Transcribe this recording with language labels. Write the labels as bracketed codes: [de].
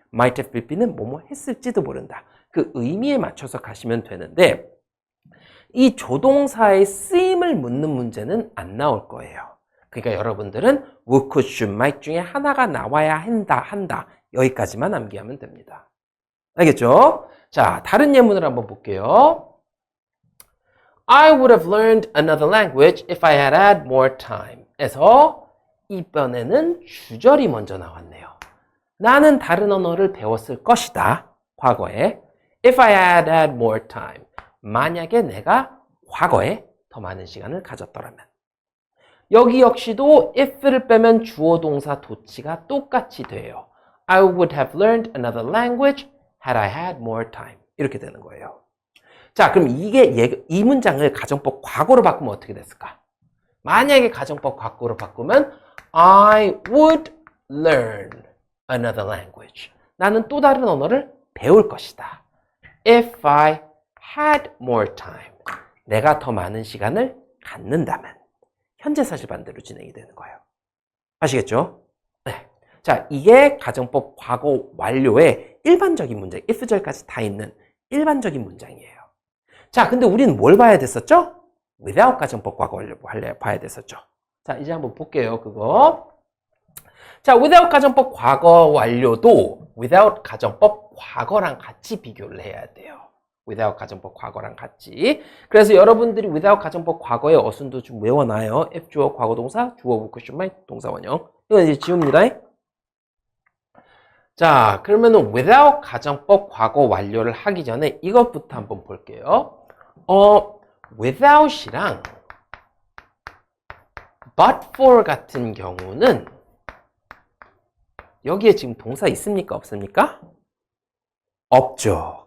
[ko] might have pp는 뭐뭐 했을지도 모른다. 그 의미에 맞춰서 가시면 되는데 이 조동사의 쓰임을 묻는 문제는 안 나올 거예요. 그러니까 여러분들은 would, could, should, might 중에 하나가 나와야 한다. 여기까지만 암기하면 됩니다. 알겠죠? 자, 다른 예문을 한번 볼게요. [en] I would have learned another language if I had had more time. [ko] 에서 이번에는 주절이 먼저 나왔네요. 나는 다른 언어를 배웠을 것이다. 과거에. [en] If I had had more time. [ko] 만약에 내가 과거에 더 많은 시간을 가졌더라면. 여기 역시도 if를 빼면 주어 동사 도치가 똑같이 돼요. [en] I would have learned another language had I had more time. [ko] 이렇게 되는 거예요. 자, 그럼 이 문장을 가정법 과거로 바꾸면 어떻게 됐을까? 만약에 가정법 과거로 바꾸면 [en] I would learn another language. [ko] 나는 또 다른 언어를 배울 것이다. [en] If I had more time. [ko] 내가 더 많은 시간을 갖는다면. 현재 사실 반대로 진행이 되는 거예요. 아시겠죠? 네. 자, 이게 가정법 과거 완료의 일반적인 문장, if절까지 다 있는 일반적인 문장이에요. 자, 근데 우리는 뭘 봐야 됐었죠? without 가정법 과거 완료 봐야 됐었죠. 자, 이제 한번 볼게요, 그거. 자, without 가정법 과거 완료도 without 가정법 과거랑 같이 비교를 해야 돼요. without 가정법 과거랑 같이. 그래서 여러분들이 without 가정법 과거의 어순도 좀 외워놔요. if 주어 과거동사, 주어 would, could, should, might 동사원형. 이건 이제 지웁니다. 자, 그러면은 without 가정법 과거 완료를 하기 전에 이것부터 한번 볼게요. without이랑 but for 같은 경우는 여기에 지금 동사 있습니까? 없습니까? 없죠.